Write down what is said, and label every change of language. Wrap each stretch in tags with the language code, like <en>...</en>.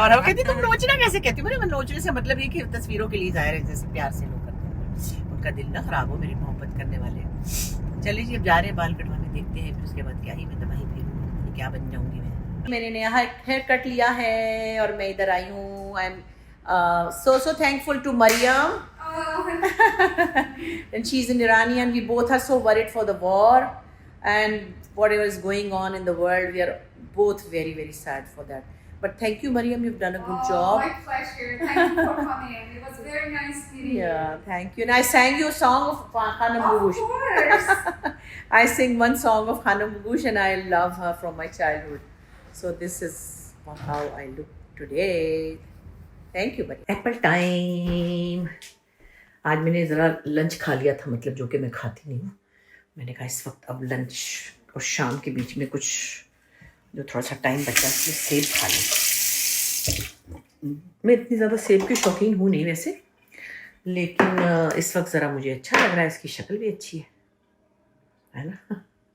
<hi>और वो कहती तुम नोचना कैसे कहती हूँ? मैं नोचने से मतलब ये कि तस्वीरों के लिए जाहिर है, जैसे प्यार से लोग करते हैं, उनका दिल ना खराब हो, मेरी मोहब्बत करने वाले। चलिए जी, अब जा रहे हैं बाल कटवाने, देखते हैं फिर उसके बाद क्या ही मैं तबाही फिर क्या बन जाऊंगी मैं। मैंने नया हेयर कट लिया है और मैं इधर आई हूँ।</hi> <en>I am so thankful to Mariam. And she's in Iranian. We both are so worried for the war and whatever is going on in the world. We are both very, very sad for that. But thank you, Mariam. You've done a good job. My pleasure. Thank you for coming. It was very nice meeting you. Yeah, thank you. And I sang you a song of Khanum Of Bugush. course. I sing one song of Khanum Bugush and I love her from my childhood. So this is how I look today. Thank you, buddy. Apple time.</en> <hi>आज मैंने ज़रा lunch खा लिया था, मतलब जो कि मैं खाती नहीं हूँ। मैंने कहा इस वक्त अब लंच और शाम के बीच में कुछ जो थोड़ा सा टाइम बचा इसलिए सेब खा लें। मैं इतनी ज़्यादा सेब की शौकीन हूँ नहीं वैसे, लेकिन इस वक्त ज़रा मुझे अच्छा लग रहा है, इसकी शक्ल भी अच्छी है ना।</hi>